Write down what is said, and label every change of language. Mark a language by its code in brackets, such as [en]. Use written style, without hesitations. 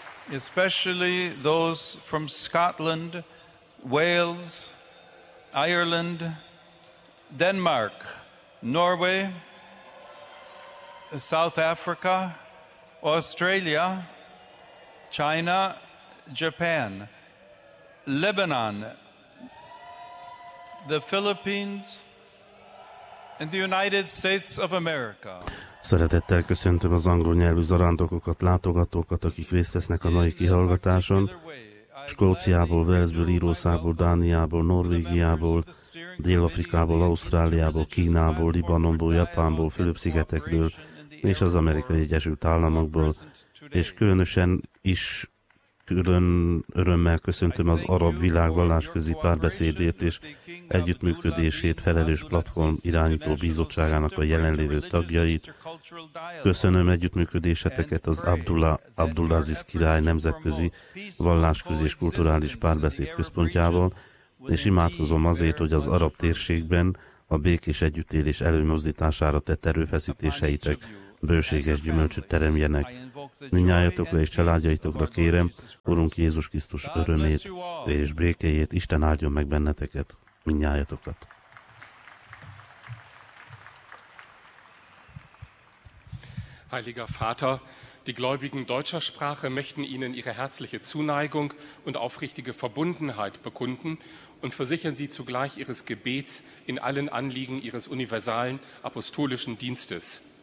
[en] Especially those from Scotland, Wales, Ireland, Denmark, Norway, South Africa, Australia, China, Japan, Lebanon, the Philippines, in the United States of America. [hu] Szeretettel köszöntöm az angol nyelvű zarándokokat, látogatókat, akik részt vesznek a mai kihallgatáson. Skóciából, Walesből, Írországból, Dániából, Norvégiából, Dél-Afrikából, Ausztráliából, Kínából, Libanonból, Japánból, Fülöp-szigetekről és az Amerikai Egyesült Államokból. És különösen is külön örömmel köszöntöm az arab világ vallásközi párbeszédét és együttműködését felelős platform irányító bizottságának a jelenlévő tagjait. Köszönöm együttműködéseteket az Abdulaziz király nemzetközi vallásközi és kulturális párbeszéd központjával, és imádkozom azért, hogy az arab térségben a békés együttélés előmozdítására tett erőfeszítéseitek bőséges gyümölcsöt teremjenek. Mindnyájatokra és családjaitokra kérem, Urunk Jézus Krisztus örömét és békéjét, Isten áldjon meg benneteket, mindnyájatokat. [de] Heiliger Vater, die gläubigen deutscher Sprache möchten Ihnen ihre herzliche Zuneigung und aufrichtige Verbundenheit bekunden und versichern Sie zugleich Ihres Gebets in allen Anliegen Ihres universalen apostolischen Dienstes.